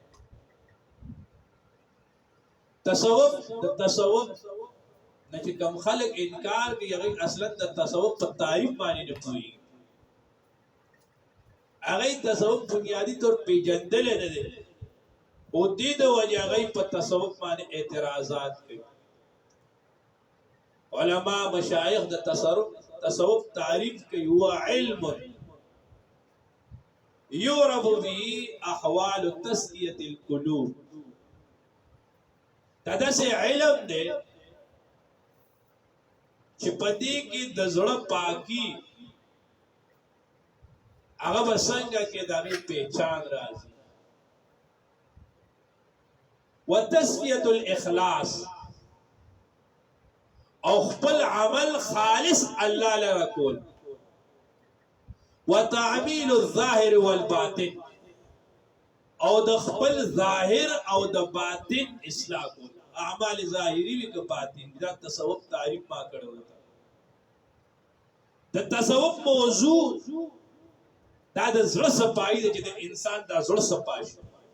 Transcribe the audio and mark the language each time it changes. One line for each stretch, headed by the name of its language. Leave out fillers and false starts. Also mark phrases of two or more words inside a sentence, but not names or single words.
Pashto: تصوف د تصوف نه چې کوم خلک انکار کوي هغې اصلا د تصوف په تعریف باندې نه پوهېږي هغې تصوف بنیادي طور پیژندلی نه دی او دې د وجې هغې په تصوف باندې اعتراضات کوي علما مشایخ د تصوف تعریف کوي هو علم
Arabic: يعرف به احوال تزكيه القلوب
Pashto: دا داسې علم دی چې په دې کې د زړه پاکي هغه به څنګه کې د هغې پہچان راځي
Arabic: وتزكيه الاخلاص
Pashto: او خپل عمل خالص الله لره کول
Arabic: وتعمیل الظاهر والباطن
Pashto: او د خپل ظاهر او د باطن اصلاح کول اعمال ظاهری وی که باطن دا تصوف تعریف ما کړو د تصوف موضوع دا د زړه صفائی د چې د انسان د زړه صفای شي